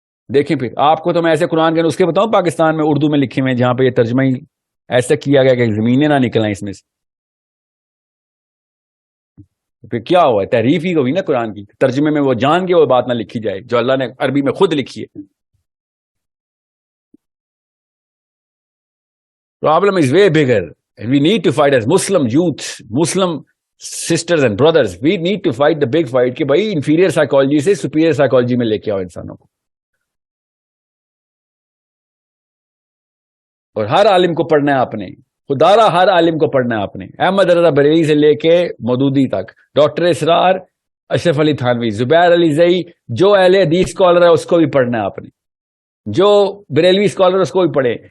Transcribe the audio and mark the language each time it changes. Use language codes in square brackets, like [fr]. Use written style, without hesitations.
[ur] دیکھیں پھر آپ کو تو میں ایسے قرآن کے نسخے بتاؤں پاکستان میں اردو میں لکھے ہوئے جہاں پہ یہ ترجمہ ہی ایسا کیا گیا کہ زمینیں نہ نکلیں اس میں سے. پھر کیا ہوا ہے، تحریف ہی ہوئی نا قرآن کی. ترجمے میں وہ جان کے وہ بات نہ لکھی جائے جو اللہ نے عربی میں خود لکھی ہے. [en] Problem is way bigger and we need to fight as Muslim youth, Muslim sisters and brothers. We need to fight the big fight کہ بھائی inferior psychology سے superior psychology میں [ur] لے کے آؤ انسانوں کو. اور ہر عالم کو پڑھنا ہے آپ نے، خدارا ہر عالم کو پڑھنا ہے آپ نے. احمد رضا بریلی سے لے کے مودودی تک، ڈاکٹر اسرار، اشرف علی تھانوی، زبیر علی زئی، جو اہل حدیث اسکالر ہے اس کو بھی پڑھنا ہے آپ نے، جو بریلوی اسکالر اس کو بھی پڑھے.